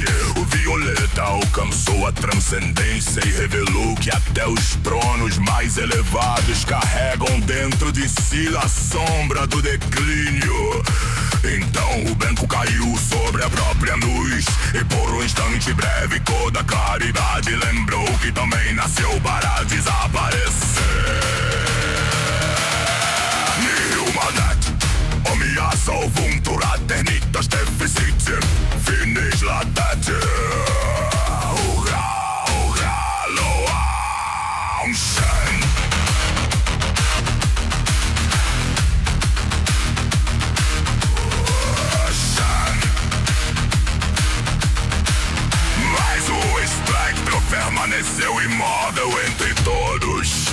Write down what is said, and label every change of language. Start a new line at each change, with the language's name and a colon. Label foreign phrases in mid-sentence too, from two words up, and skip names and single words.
Portuguese: O violeta alcançou a transcendência e revelou que até os tronos mais elevados carregam dentro de si a sombra do declínio. Então o branco caiu sobre a própria luz e por um instante breve toda a claridade lembrou que também nasceu para desaparecer.
Latin: Nihilmanet, omnia solvuntur aeternitas deficit, finis latet. Hurra, hurra, loa, Shen.
Portuguese: Permaneceu imóvel entre todos.